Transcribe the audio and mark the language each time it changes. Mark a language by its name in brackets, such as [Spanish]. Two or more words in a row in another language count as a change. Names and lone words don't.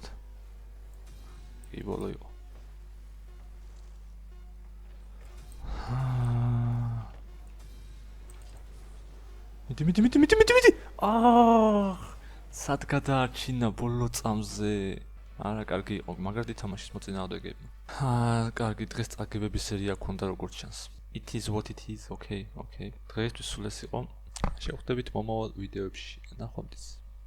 [Georgian] კი, ბოლო იყო. მიდი. სად გადაარჩინა ბოლო წამზე? არა, კარგი იყო, მაგრად ითამაშეს მოწინააღმდეგეებმა. კარგი, დღეს წაგებების სერია გქონდა როგორც ჩანს. [English] It is what it is, [Georgian] okay. დღეისთვის სულ ეს იყო. შევხვდებით მომავალ ვიდეოებში. ნახვამდის.